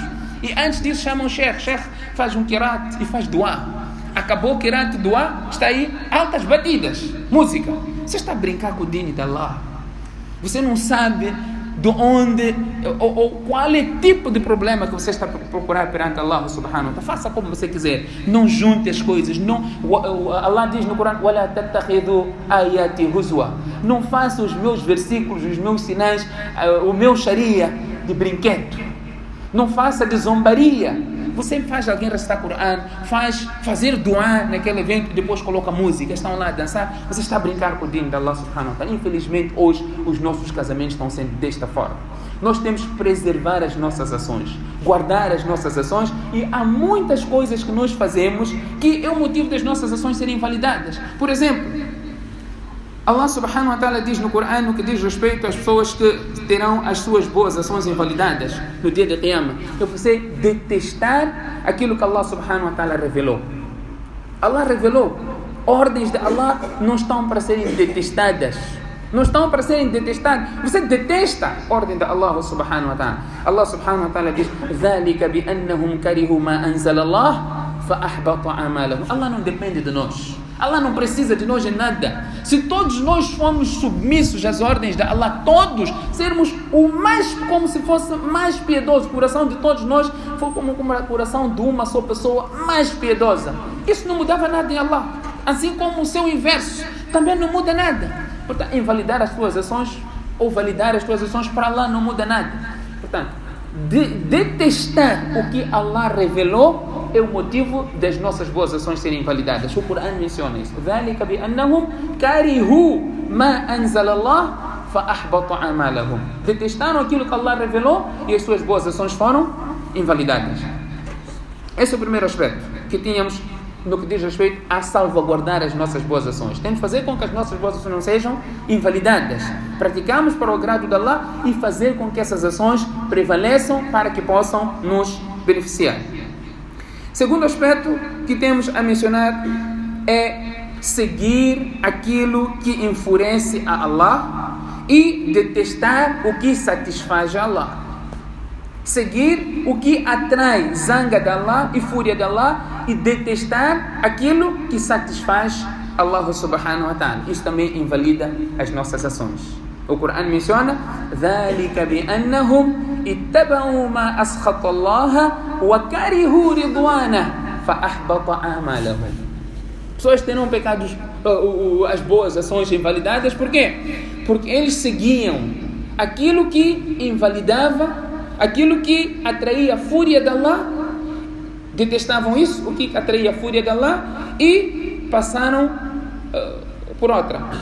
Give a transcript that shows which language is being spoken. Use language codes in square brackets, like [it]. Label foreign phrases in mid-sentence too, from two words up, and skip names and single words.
[pt] E antes disso chamam o sheikh. Sheikh faz um qirat e faz dua. Acabou o qirat e dua, está aí altas batidas, música. Você está a brincar com o dini de Allah. Você não sabe de onde ou qual é o tipo de problema que você está a procurar perante Allah [ar] سبحانه وتعالى. [pt] Faça como você quiser, não junte as coisas. Não, Allah diz no Corão: [ar] وَلَا تَتَّخِذُوا آيَاتِ هُزُوًا. [pt] Não faça os meus versículos, os meus sinais, o meu sharia de brinquedo. Não faça de zombaria. Você faz alguém recitar Corão, fazer dua naquele evento e depois coloca música, estão lá a dançar. Você está a brincar com o dino de Allah [ar] سبحانه وتعالى. [pt] Infelizmente hoje os nossos casamentos estão sendo desta forma. Nós temos que preservar as nossas ações, guardar as nossas ações, e há muitas coisas que nós fazemos que é o motivo das nossas ações serem invalidadas. Por exemplo, Allah [ar] سبحانه وتعالى [pt] diz no Corão, no que diz respeito às pessoas que terão as suas boas ações invalidadas no dia da Qiyamah, é você detestar aquilo que Allah [ar] سبحانه وتعالى [pt] revelou. Allah revelou. Ordens de Allah não estão para serem detestadas. Não estão para serem detestadas. Você detesta a ordem de Allah [ar] سبحانه وتعالى. [pt] Allah [ar] سبحانه وتعالى [pt] diz: [ar] ذَلِكَ بِأَنَّهُمْ كَرِهُوا مَا أَنزَلَ اللَّهُ فَأَحْبَطَ أَعْمَالَهُمْ. [pt] Allah não depende de nós. Allah não precisa de nós em nada. Se todos nós formos submissos às ordens de Allah, todos sermos como se fosse mais piedoso, o coração de todos nós foi como o coração de uma só pessoa mais piedosa, isso não mudava nada em Allah. Assim como o seu inverso também não muda nada. Portanto, invalidar as suas ações ou validar as suas ações para Allah não muda nada. Portanto, detestar o que Allah revelou é o motivo das nossas boas ações serem invalidadas. O Corão menciona isso. [ar] ذَلِكَ بِأَنَّهُمْ كَرِهُوا مَا أَنزَلَ اللَّهُ فَأَحْبَطَ أَعْمَالَهُم. [pt] Detestaram aquilo que Allah revelou e as suas boas ações foram invalidadas. Esse é o primeiro aspecto que tínhamos no que diz respeito a salvaguardar as nossas boas ações. Temos que fazer com que as nossas boas ações não sejam invalidadas. Praticamos para o agrado de Allah e fazer com que essas ações prevaleçam para que possam nos beneficiar. Segundo aspecto que temos a mencionar é seguir aquilo que enfurece a Allah e detestar o que satisfaz a Allah. Seguir o que atrai zanga de Allah e fúria de Allah e detestar aquilo que satisfaz Allah [ar] سبحانه وتعالى. [pt] Isso também invalida as nossas ações. O Corão menciona: [ar] ذَلِكَ بِأَنَّهُمْ اتَّبَعُوا مَا أَسْخَطَ اللَّهَ وَكَرِهُوا رِضْوَانَهُ فَأَحْبَطَ أَعْمَالَهُم. [pt] Pessoas terão pecados, as boas ações invalidadas. Por quê? Porque eles seguiam aquilo que invalidava, aquilo que atraía a fúria de Allah, detestavam isso, o que atraía a fúria de Allah, e passaram por outra.